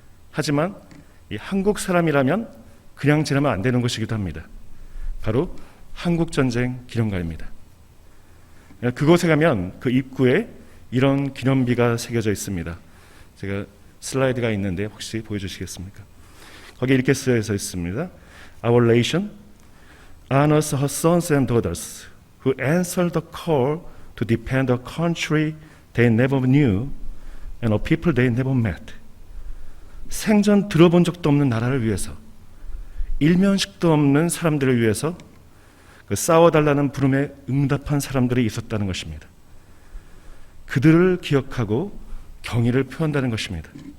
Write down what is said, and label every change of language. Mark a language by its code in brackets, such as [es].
[ko] 하지만 이 한국 사람이라면 그냥 지나면 안 되는 것이기도 합니다. 바로 한국전쟁 기념관입니다. 그곳에 가면 그 입구에 이런 기념비가 새겨져 있습니다. 제가 슬라이드가 있는데 혹시 보여주시겠습니까? 거기에 이렇게 쓰여져 있습니다. [en] Our nation honors her sons and daughters who answered the call to defend a country they never knew and a people they never met. [ko] 생전 들어본 적도 없는 나라를 위해서, 일면식도 없는 사람들을 위해서 싸워달라는 부름에 응답한 사람들이 있었다는 것입니다. 그들을 기억하고 경의를 표한다는 것입니다.